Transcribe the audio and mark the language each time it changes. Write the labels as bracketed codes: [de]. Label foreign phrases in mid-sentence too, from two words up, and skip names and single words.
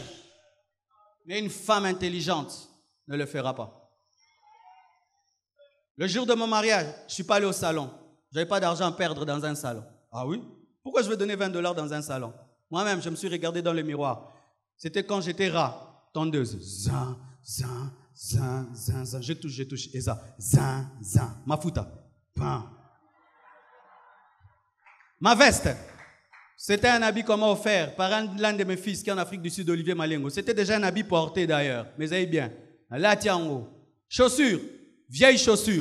[fr] Mais une femme intelligente ne le fera pas. Le jour de mon mariage, je ne suis pas allé au salon. Je n'avais pas d'argent à perdre dans un salon. Ah oui? Pourquoi je vais donner $20 dans un salon? Moi-même, je me suis regardé dans le miroir. C'était quand j'étais rat, tondeuse. Zin, zin, zin, zin, zin. Je touche. Et ça, zin, zin. Ma fouta. Pain. Ma veste. C'était un habit qu'on m'a offert par l'un de mes fils qui est en Afrique du Sud, Olivier Malengo. C'était déjà un habit porté d'ailleurs. Mais vous avez bien. Là, tiens, chaussures. Vieille chaussure.